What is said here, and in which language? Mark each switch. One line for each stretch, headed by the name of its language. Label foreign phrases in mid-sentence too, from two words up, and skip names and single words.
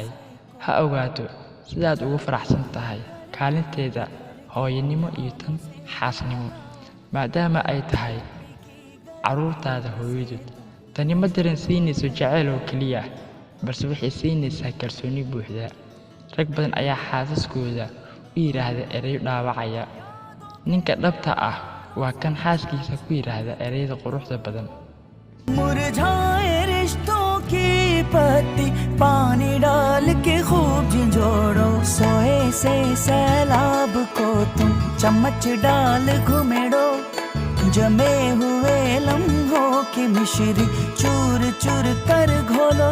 Somali: Ha ogaato sidaad ugu faraxsan tahay kaalinteeda hooyanimo iyo tan xaasnimo, maadaama ay tahay carruurtaada hooyadood. Tani ma dareensiinayso jacayl oo keliya, balse waxay siinaysaa kalsooni buuxda. Rag badan ayaa xaasaskooda u yiraahda ereyo dhaawacaya. Ninka dhabta ah waa kan xaaskiisa ku yiraahda ereyada quruxda badan.
Hindi: मुरझाए रिश्तों की पत्ती पानी डाल के खूब झिंझोड़ो। सोए से सैलाब को तुम चम्मच डाल घुमेड़ो। जमे हुए लम्हों की मिश्री चूर चूर कर घोलो।